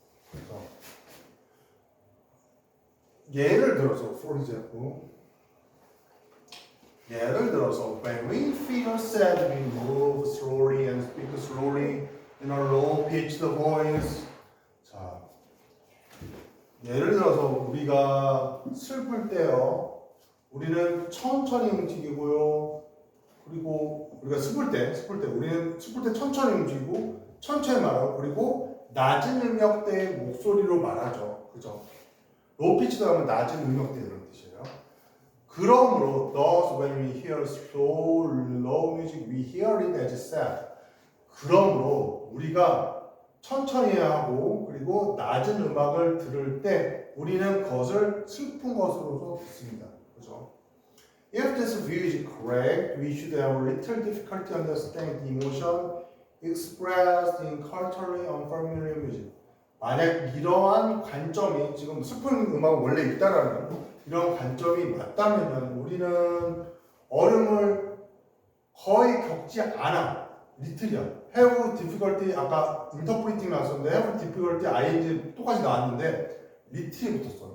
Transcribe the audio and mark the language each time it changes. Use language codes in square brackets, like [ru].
[ko] 그래서 예를 들어서 [en] for example when we feel sad we move slowly and speak slowly in a low pitched voice. [ko] 자, 예를 들어서 우리가 슬플 때요 우리는 천천히 움직이고요. 그리고 우리가 슬플 때 우리는 슬플 때 천천히 움직이고 천천히 말하고 그리고 낮은 음역대의 목소리로 말하죠. 그죠? 로우 피치도 하면 낮은 음역대 이런 뜻이에요. 그러므로 [en] thus when we hear slow, low music, we hear it as sad. [ko] 그러므로 우리가 천천히 하고 그리고 낮은 음악을 들을 때 우리는 그것을 슬픈 것으로도 듣습니다. 그죠? [en] If this view is correct, we should have a little difficulty understanding the emotion expressed in culturally unfamiliar music. [ko] 만약 이러한 관점이 지금 슬픈 음악은 원래 있다라는 이런 관점이 맞다면 우리는 어려움을 거의 겪지 않아. 리틀이야. [en] have difficulty [ko] 아까 interpreting 나왔었는데 [en] have difficulty ing [ko] 똑같이 나왔는데 리틀이 붙었어.